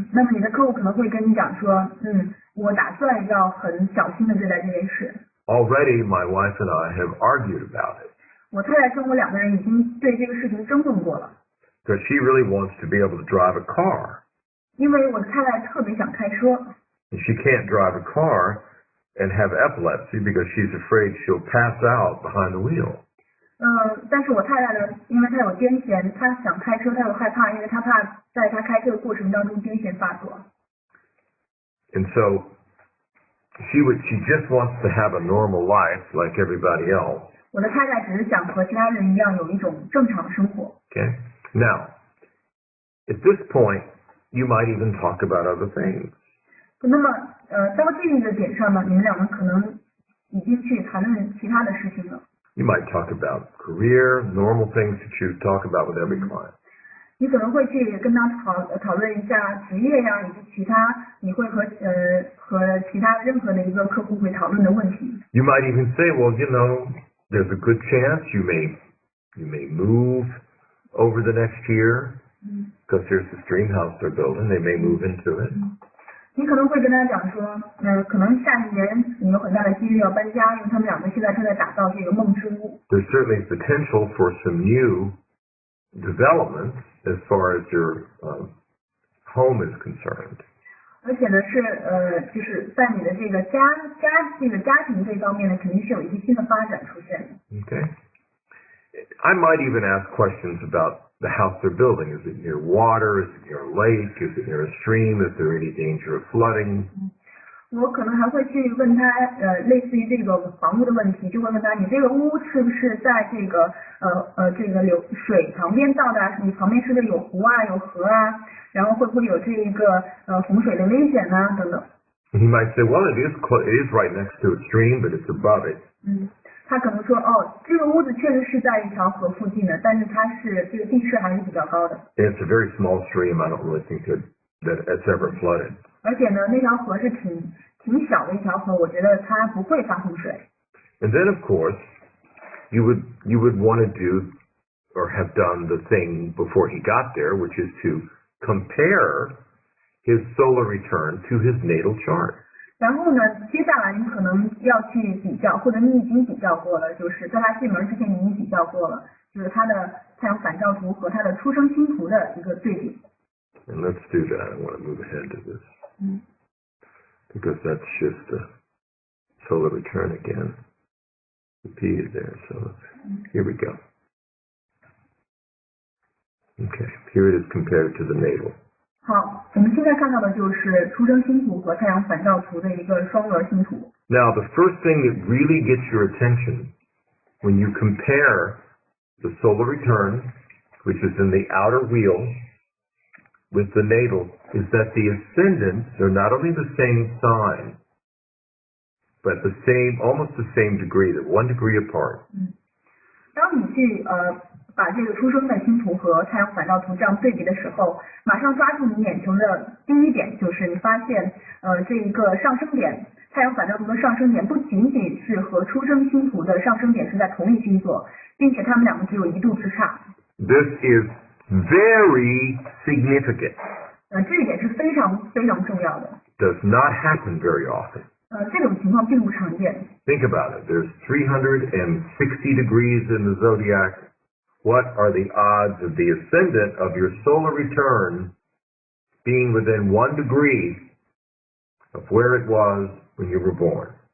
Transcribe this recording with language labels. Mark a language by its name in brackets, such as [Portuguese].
[Chinese] 那么你的客户可能会跟你讲说，我打算要很小心的对待这件事。 [English] Already, my wife and I have argued about it. [Chinese] 我太太跟我2个人已经对这个事情争论过了。 [English] Because she really wants to be able to drive a car. [Chinese] 因为我的太太特别想开车。 [English] And she can't drive a car and have epilepsy because she's afraid she'll pass out behind the wheel. [Chinese] 但是我太太呢，因为她有癫痫，她想开车，她又害怕，因为她怕在她开车的过程当中癫痫发作。 [English] And so she just wants to have a normal life like everybody else. [Chinese] 我的太太只是想和其他人一样有一种正常的生活。 [English] Okay. Now, at this point, you might even talk about other things. [Chinese] 那么到这个点上呢，你们2人可能已经去谈论其他的事情了。 [English] You might talk about career, normal things that you talk about with every client. [Chinese] 你可能会去跟他讨论一下职业呀，以及其他你会和其他任何的一个客户会讨论的问题。 [English] You might even say, well, there's a good chance you may move over the next year because there's this dream house they're building. They may move into it. [Chinese] 你可能会跟他讲说，可能下一年你有很大的几率要搬家，因为他们两个现在正在打造这个梦之屋。 [English] There's certainly potential for some new development as far as your home is concerned. [Chinese] 而且呢是就是在你的这个家庭这方面呢，肯定是有一些新的发展出现的。 [English] Okay. I might even ask questions about the house they're building. Is it near water? Is it near a lake? Is it near a stream? Is there any danger of flooding? [Chinese] 我可能还会去问他类似于这个房屋的问题，就会问他，你这个屋是不是在这个这个水旁边造的？你旁边是不是有湖啊，有河啊？然后会不会有这一个洪水的危险啊？等等。 [English] He might say, well, it is right next to a stream, but it's above it. [Chinese] 他可能说，这个屋子确实是在一条河附近的，但是它是这个地势还是比较高的。 [English] It's a very small stream. I don't really think that it's ever flooded. [Chinese] 而且呢，那条河是挺小的一条河，我觉得它不会发洪水。 [English] And then, of course, you would want to do or have done the thing before he got there, which is to compare his solar return to his natal chart. [Chinese] 然后呢，接下来你可能要去比较，或者你已经比较过了，就是在他进门之前你已经比较过了，就是他的太阳反照图和他的出生星图的一个对比。 [English] And let's do that. I want to move ahead to this. Because that's just the solar return again. The P is there, so here we go. Okay, here it is compared to the natal. [Chinese] 好，我们现在看到的就是出生星图和太阳反照图的一个双额星图。 [English] Now, the first thing that really gets your attention when you compare the solar return, which is in the outer wheel, with the natal, is that the ascendants are not only the same sign, but almost the same degree, they're 1 degree apart. [Chinese] 当你去把这个出生的星图和太阳反照图这样对比的时候，马上抓住你眼球的第一点就是你发现这一个上升点，太阳反照图的上升点不仅仅是和出生星图的上升点是在同一星座，并且它们两个只有1度之差。 [English] This is very significant. [Chinese] 这一点是非常非常重要的。 [English] Does not happen very often. [Chinese] 这种情况并不常见。 [English] Think about it. There's 360 degrees in the zodiac. What are the odds of the ascendant of your solar return being within 1 degree of where it was when you were born?